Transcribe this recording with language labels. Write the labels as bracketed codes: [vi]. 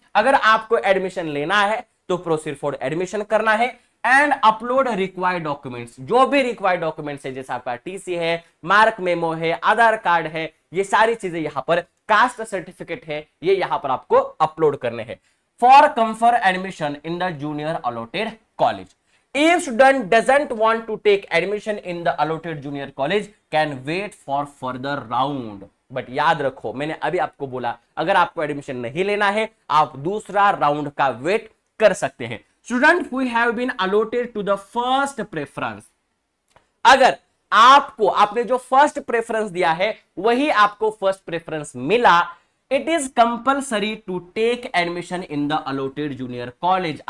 [hi] अगर आपको एडमिशन लेना है तो [en] proceed for admission [hi] करना है [en] And upload required documents. [hi] जो भी रिक्वायर्ड डॉक्यूमेंट्स है, जैसे आपका टीसी है, मार्क मेमो है, आधार कार्ड है, ये सारी चीजें यहां पर, कास्ट सर्टिफिकेट है, ये यहां पर आपको अपलोड करने हैं [en] For confirm admission in the junior allotted college. If student doesn't want to take admission in the allotted junior college, can wait for further round. [hi] But याद रखो, मैंने अभी आपको बोला, अगर आपको एडमिशन नहीं लेना है आप दूसरा राउंड का वेट कर सकते हैं। [en] student who have been allotted to the first preference, [hi] अगर आपने जो फर्स्ट प्रेफरेंस दिया है वही आपको फर्स्ट प्रेफरेंस मिला, [en] It is compulsory to take admission in the allotted junior college.